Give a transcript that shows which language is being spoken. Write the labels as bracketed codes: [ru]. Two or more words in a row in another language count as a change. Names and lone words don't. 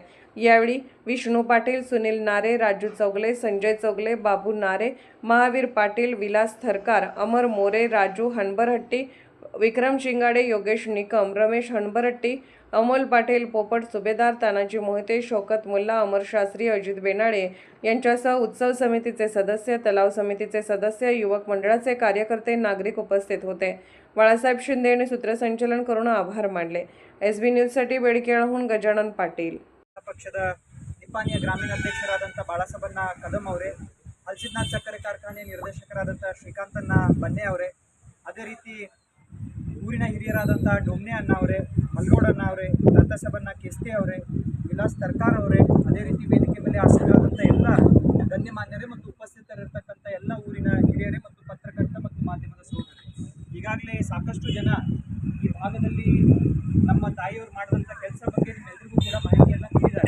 [mr] यावेळी विष्णू पाटील, सुनील नारे, राजू चौगले, संजय चौगले, बाबू नारे, महावीर पाटील, विलास थरकार, अमर मोरे, राजू हणबरहट्टी, विक्रम शिंगाडे, योगेश निकम, रमेश हणबरहट्टी, अमोल पाटील, पोपट सुभेदार, तानाजी मोहिते, शौकत मुल्ला, अमर शास्त्री, अजित बेनाळे यांच्यासह उत्सव समितीचे सदस्य, तलाव समितीचे सदस्य, युवक मंडळाचे कार्यकर्ते, नागरिक उपस्थित होते. बाळासाहेब शिंदे यांनी सूत्रसंचालन करून आभार मानले. SB न्यूजसाठी बेडग्याळहून गजानन पाटील. [kn] ಪಕ್ಷದ ನಿಪಾಣಿಯ ಗ್ರಾಮೀಣ ಅಧ್ಯಕ್ಷರಾದಂಥ ಬಾಳಾಸಾಹೇಬಣ್ಣ ಕದಂ ಅವರೇ, ಹಲ್ಸಿದ್ನಾಥ್ ಸಕ್ಕರೆ ಕಾರ್ಖಾನೆ ನಿರ್ದೇಶಕರಾದಂಥ ಶ್ರೀಕಾಂತಣ್ಣ ಬನ್ನೆ ಅವರೇ, ಅದೇ ರೀತಿ ಊರಿನ ಹಿರಿಯರಾದಂಥ ಡೊಮ್ನೆ ಅಣ್ಣ ಅವರೇ, ಮಲ್ಗೌಡ ಅಣ್ಣ ಅವರೇ, ತಾತ್ಯಾಸಾಹೇಬಣ್ಣ ಕೆಸ್ತೆ ಅವರೇ, ವಿಲಾಸ್ ತರ್ಕಾರ್ ಅವರೇ, ಅದೇ ರೀತಿ ವೇದಿಕೆ ಮೇಲೆ ಆಸೀನರಾದಂಥ ಎಲ್ಲ ಗಣ್ಯಮಾನ್ಯರೇ ಮತ್ತು ಉಪಸ್ಥಿತರಿರ್ತಕ್ಕಂಥ ಎಲ್ಲ ಊರಿನ ಹಿರಿಯರೇ ಮತ್ತು ಪತ್ರಕರ್ತ ಮತ್ತು ಮಾಧ್ಯಮದ ಸಹೋದರರೇ, ಈಗಾಗಲೇ ಸಾಕಷ್ಟು ಜನ ಈ ಭಾಗದಲ್ಲಿ ನಮ್ಮ ತಾಯಿಯವರು ಮಾಡಿದಂಥ ಕೆಲಸ ಬಗ್ಗೆ ನಿಮ್ಮೆಲ್ಲರಿಗೂ ಕೂಡ ಮಾಹಿತಿಯನ್ನು ನೀಡಿದ್ದಾರೆ.